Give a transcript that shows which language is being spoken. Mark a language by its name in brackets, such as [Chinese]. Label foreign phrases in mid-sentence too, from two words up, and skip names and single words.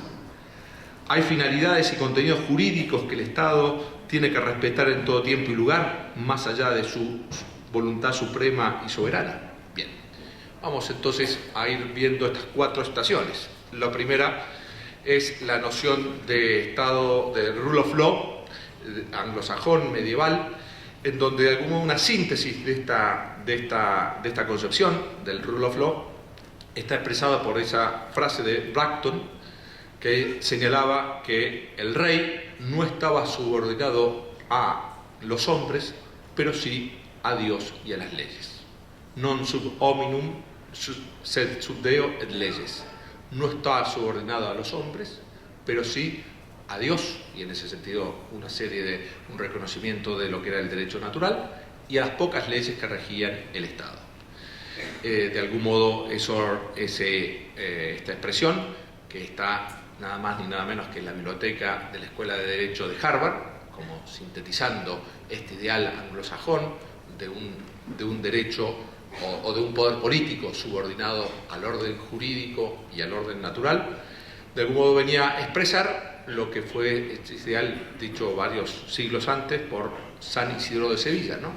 [Spanish] ¿Hay finalidades y contenidos jurídicos que el Estado tiene que respetar en todo tiempo y lugar, más allá de su voluntad suprema y soberana? Bien, vamos entonces a ir viendo estas 4 estaciones. La primera es la noción de Estado, de [English] rule of law, [Spanish] anglosajón, medieval, en donde de algún modo una síntesis de esta concepción del [English] rule of law [Spanish] está expresada por esa frase de Bracton, que señalaba que el rey no estaba subordinado a los hombres, pero sí a Dios y a las leyes. [Latin] Non sub hominum sed sub Deo et leges. [Spanish] No está subordinado a los hombres, pero sí a Dios, y en ese sentido un reconocimiento de lo que era el derecho natural y a las pocas leyes que regían el Estado. De algún modo, esta expresión, que está nada más ni nada menos que en la biblioteca de la Escuela de Derecho de Harvard, como sintetizando este ideal anglosajón de un derecho o de un poder político subordinado al orden jurídico y al orden natural, de algún modo venía a expresar lo que fue este ideal dicho varios siglos antes por San Isidro de Sevilla, ¿no?